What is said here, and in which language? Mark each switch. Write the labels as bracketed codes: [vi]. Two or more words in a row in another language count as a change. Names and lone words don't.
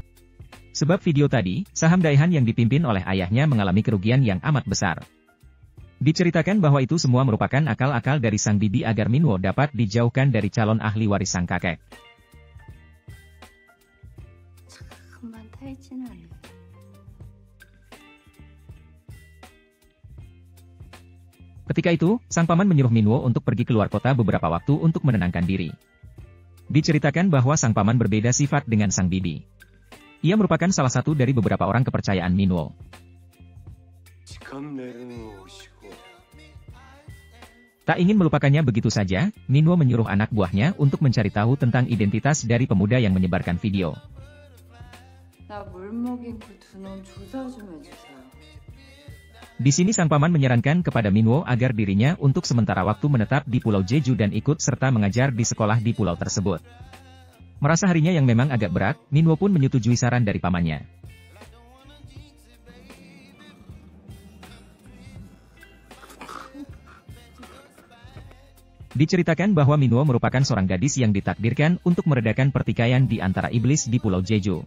[id] Sebab video tadi, saham Daihan yang dipimpin oleh ayahnya mengalami kerugian yang amat besar. Diceritakan bahwa itu semua merupakan akal-akal dari sang bibi agar Minwo dapat dijauhkan dari calon ahli waris sang kakek. [ko] 금방 탈진하네. [id] Ketika itu, sang paman menyuruh Minwo untuk pergi keluar kota beberapa waktu untuk menenangkan diri. Diceritakan bahwa sang paman berbeda sifat dengan sang bibi. Ia merupakan salah satu dari beberapa orang kepercayaan Minwo. Tak ingin melupakannya begitu saja, Minwo menyuruh anak buahnya untuk mencari tahu tentang identitas dari pemuda yang menyebarkan video. [ko] 나 물 먹인 그 두 놈 조사 좀 해주세요. [id] Di sini sang paman menyarankan kepada Minwo agar dirinya untuk sementara waktu menetap di Pulau Jeju dan ikut serta mengajar di sekolah di pulau tersebut. Merasa harinya yang memang agak berat, Minwo pun menyetujui saran dari pamannya. Diceritakan bahwa Minwo merupakan seorang gadis yang ditakdirkan untuk meredakan pertikaian di antara iblis di Pulau Jeju.